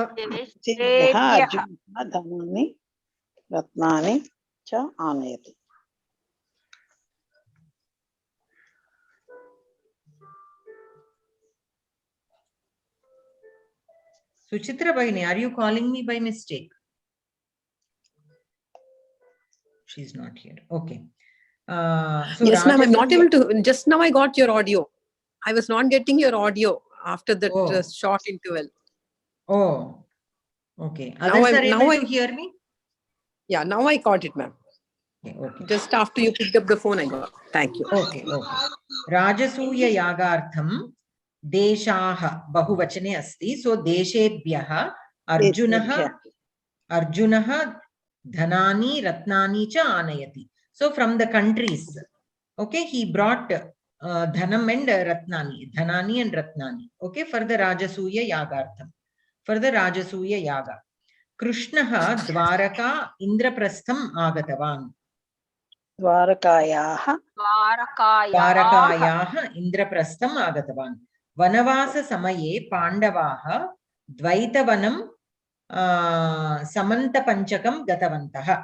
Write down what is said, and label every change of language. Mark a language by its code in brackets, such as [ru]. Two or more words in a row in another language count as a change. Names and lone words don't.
[sa] देशेभ्यः धनानि रत्नानि च आनयति. [en] Suchitra Bhagini, are you calling me by mistake? She's not here. Okay. So Yes, ma'am. I'm not Rajasuya- able to. Just now I got your audio. I was not getting your audio after that short interval. Oh, okay. Others are able to hear me? Yeah, now I caught it, ma'am. Okay. Just after you picked up the phone, I got. Thank you. Okay. [sa] राजसूय यागार्थम् देशाः बहुवचने अस्ति. So देशेभ्यः अर्जुनः धनानि रत्नानि च आनयति. [en] So from the countries, okay, he brought Dhanam and Ratnani, Dhanani and Ratnani, okay, for the [sa] राजसूय यागार्थम्, [en] for the [sa] राजसूय याग. कृष्णः द्वारका इन्द्रप्रस्थम् आगतवान्. द्वारकायाः इन्द्रप्रस्थम् आगतवान्. वनवास समये पाण्डवाः द्वैतवनम् समन्त पञ्चकम् गतवन्तः.